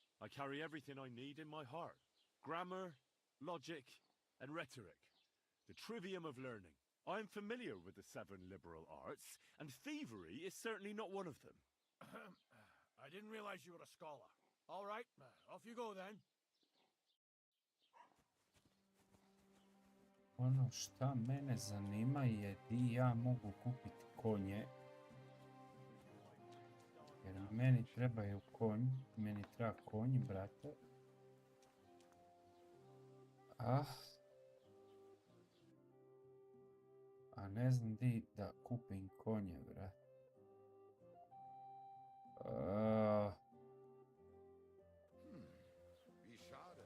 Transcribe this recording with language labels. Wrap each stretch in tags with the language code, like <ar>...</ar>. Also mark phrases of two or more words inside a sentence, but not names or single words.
<en>I carry everything I need in my heart. Grammar, logic, and rhetoric. The trivium of learning. I am familiar with the 7 liberal arts, and thievery is certainly not one of them. I didn't realize you were a scholar. All right, off you go then.</en> <bs>Ono šta mene zanima je di ja mogu kupiti konje. Jer meni trebaju konj, meni treba konj, brate. A ne znam di da kupim konje, brate.</bs> <de>Wie schade.</de>